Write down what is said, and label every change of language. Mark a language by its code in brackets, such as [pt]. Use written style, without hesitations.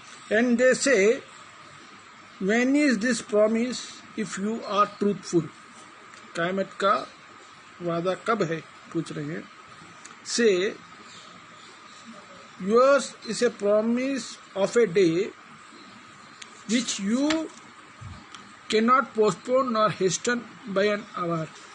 [en] And they say, when is this promise if you are truthful? [hi] क़यामत का वादा कब है पूछ रहे हैं. [en] Say, yours is a promise of a day which you cannot postpone nor hasten by an hour.